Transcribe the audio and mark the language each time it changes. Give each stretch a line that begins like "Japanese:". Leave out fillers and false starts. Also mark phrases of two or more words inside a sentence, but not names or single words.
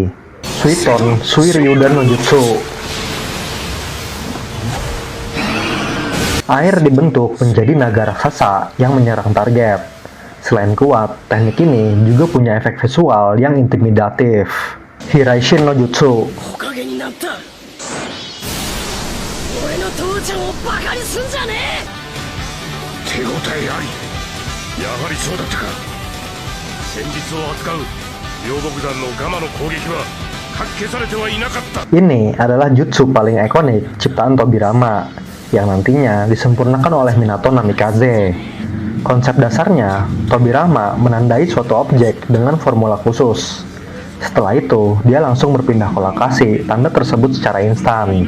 Japanese: 水遁水龍弾の術.
Indonesian: Air dibentuk menjadi naga raksasa yang menyerang target. Selain kuat, teknik ini juga punya efek visual yang intimidatif.
Japanese: 飛雷神の術. 手応えあり。やはりそうだったか。戦術を扱う両国団のガマの攻撃はかき消されてはいなかった。
Indonesian: Ini adalah jutsu paling ikonik ciptaan Tobirama yang nantinya disempurnakan oleh Minato Namikaze. Konsep dasarnya, Tobirama menandai suatu objek dengan formula khusus. Setelah itu, dia langsung berpindah ke lokasi tanda tersebut secara instan.